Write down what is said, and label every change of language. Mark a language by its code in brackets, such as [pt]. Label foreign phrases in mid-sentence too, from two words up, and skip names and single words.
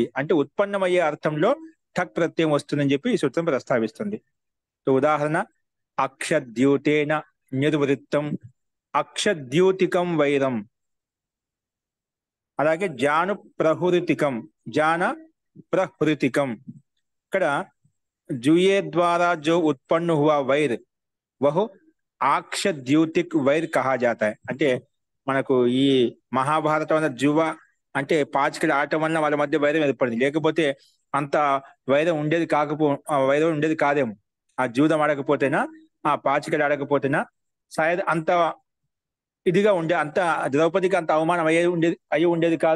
[te] అంటే ఉత్పన్నమయ్యే అర్థంలో ఠక్ ప్రత్యయం వస్తుందని చెప్పి ఈ సూత్రం ప్రస్తావిస్తుంది. సో ఉదాహరణ, [sa] అక్షద్యూతేన నిర్వృత్తం అక్షద్యూతికం వైరం. అలాగే జాను ప్రహృతికం, జాన ప్రహృతికం. [hi] ఇక్కడ जुए द्वारा जो उत्पन्न हुआ वैर वह आक्षद्यूतिक वैर कहा जाता है. [te] అంటే మనకు ఈ మహాభారతం జువ అంటే పాచికలు ఆడటం వల్ల వాళ్ళ మధ్య వైరం ఏర్పడింది. లేకపోతే అంత వైరం ఉండేది కాదేమో. ఆ జూదం ఆడకపోతేనా, ఆ పాచికలు ఆడకపోతేనా సాయద్ అంత ఇదిగా అంత ద్రౌపదికి అంత అవమానం అయి ఉండేది కాదు.